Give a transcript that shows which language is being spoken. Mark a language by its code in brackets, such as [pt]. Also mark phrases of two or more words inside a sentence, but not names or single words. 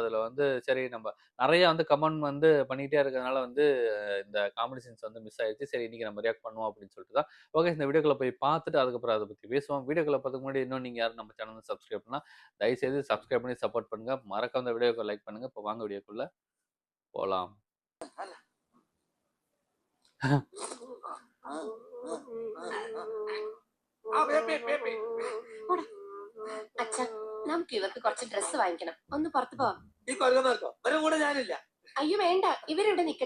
[ta] அதில் வந்து சரி நம்ம நிறைய வந்து கமெண்ட் வந்து பண்ணிகிட்டே இருக்கிறதுனால வந்து இந்த [en] comedy scenes [ta] வந்து மிஸ் ஆயிடுச்சு. சரி இன்னைக்கு நம்ம ரியாக்ட் பண்ணுவோம் அப்படின்னு சொல்லிட்டு தான். ஓகே, இந்த வீடியோக்குள்ள போய் பார்த்துட்டு அதுக்கப்புறம் அதை பற்றி பேசுவோம். வீடியோக்குள்ள பார்த்துக்கு முன்னாடி இன்னும் நீங்கள் யாரும் நம்ம சேனல் சப்ஸ்கிரைப் பண்ணால் தயவுசெய்து சப்ஸ்கிரைப் பண்ணி சப்போர்ட் பண்ணுங்க. மறக்காம இந்த வீடியோக்கு லைக் பண்ணுங்க. இப்போ வாங்க வீடியோக்குள்ள போலாம். [ml] അച്ഛാ, നമുക്ക് ഇവർക്ക് കുറച്ച് ഡ്രസ്സ് വാങ്ങിക്കണം. ഒന്ന് പുറത്തു പോവാം. അയ്യോ വേണ്ട, ഇവരിവിടെ നിക്കട്ടെ.